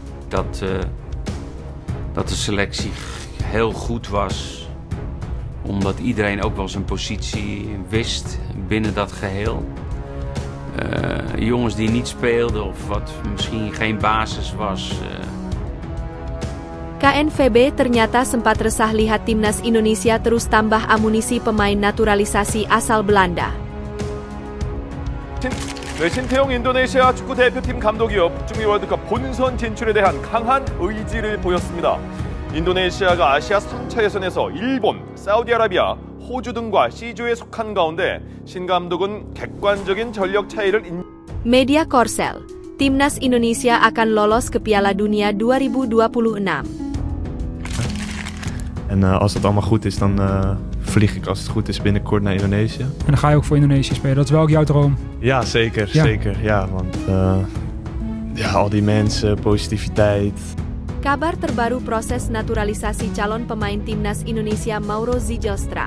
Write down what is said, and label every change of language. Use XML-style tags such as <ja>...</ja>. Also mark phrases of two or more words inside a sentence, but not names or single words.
<nl>dat de selectie heel goed was. Omdat iedereen ook wel zijn positie wist binnen dat geheel. Jongens die niet speelden of wat misschien geen basis was.</nl> <id>KNVB ternyata sempat resah lihat timnas Indonesia terus tambah amunisi pemain naturalisasi asal Belanda.</id> <ko>신태용 인도네시아 축구 대표팀 감독이요, 북중미 월드컵 본선 진출에 대한 강한 의지를 보였습니다. 인도네시아가 아시아 3차 예선에서 일본, 사우디아라비아, 호주 등과 C조에 속한 가운데 신 감독은 객관적인 전력 차이를</ko> <id>Media Korsel, timnas Indonesia akan lolos ke Piala Dunia 2026.</id> <nl>En als dat allemaal goed is, dan vlieg ik als het goed is binnenkort naar Indonesië. En dan ga je ook voor Indonesië spelen. Dat is wel ook jouw droom. Ja, zeker. Ja. Zeker. Ja, want al die mensen, positiviteit.</nl> <id>Kabar terbaru proses naturalisasi calon pemain timnas Indonesia Mauro Zijlstra.</id>